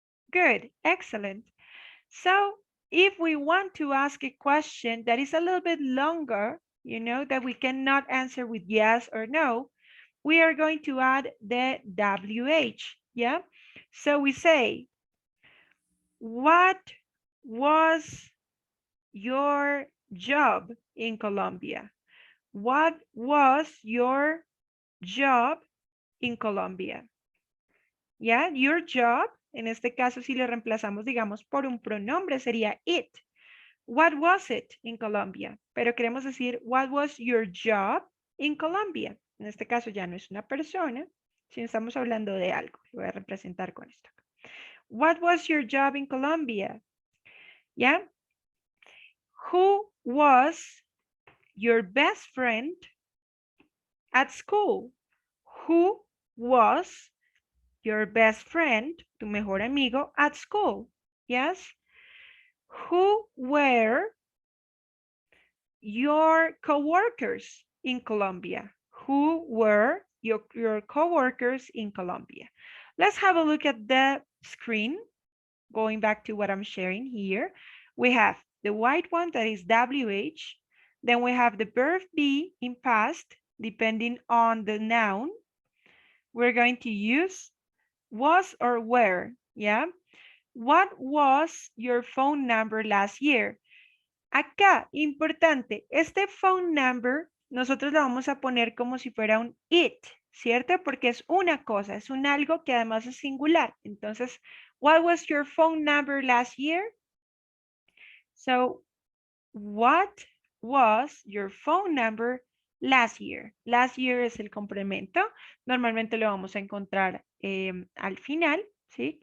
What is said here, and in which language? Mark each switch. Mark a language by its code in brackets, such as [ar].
[en] Good. Excellent. So if we want to ask a question that is a little bit longer, you know, that we cannot answer with yes or no, we are going to add the WH, yeah? So we say, what was your job in Colombia? What was your job in Colombia? [es] ¿Ya? [en] Your job, [es] en este caso si lo reemplazamos, digamos, por un pronombre sería it. [en] What was it in Colombia? [es] Pero queremos decir, [en] what was your job in Colombia? [es] En este caso ya no es una persona, sino estamos hablando de algo. Lo voy a representar con esto. [en] What was your job in Colombia? [es] ¿Ya? [en] Who was your best friend at school? Who was your best friend, [es] tu mejor amigo, [en] at school? Yes? Who were your coworkers in Colombia? Who were your coworkers in Colombia? Let's have a look at the screen. Going back to what I'm sharing here, we have the white one that is WH. Then we have the verb be in past, depending on the noun. We're going to use was or were, yeah? What was your phone number last year? [es] Acá, importante, este phone number nosotros lo vamos a poner como si fuera un it, ¿cierto? Porque es una cosa, es un algo que además es singular. Entonces, [en] what was your phone number last year? So, What was your phone number last year? Last year [es] es el complemento. Normalmente lo vamos a encontrar al final, ¿sí?